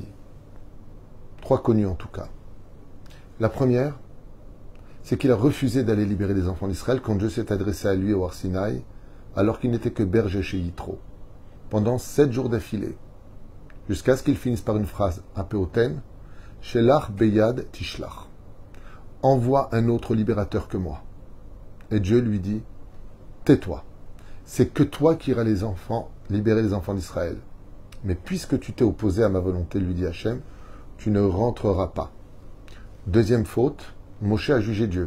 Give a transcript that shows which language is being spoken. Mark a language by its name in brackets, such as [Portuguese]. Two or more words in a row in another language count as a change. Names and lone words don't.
[French] 3 connues en tout cas. La première, c'est qu'il a refusé d'aller libérer les enfants d'Israël quand Dieu s'est adressé à lui au Har Sinaï, alors qu'il n'était que berger chez Yitro, pendant 7 jours d'affilée, jusqu'à ce qu'il finisse par une phrase un peu hautaine, [Hebrew] שלח ביד תשלח. [French] Envoie un autre libérateur que moi. Et Dieu lui dit, tais-toi. C'est que toi qui iras libérer les enfants d'Israël. Mais puisque tu t'es opposé à ma volonté, lui dit Hachem, tu ne rentreras pas. Deuxième faute, Moshe a jugé Dieu.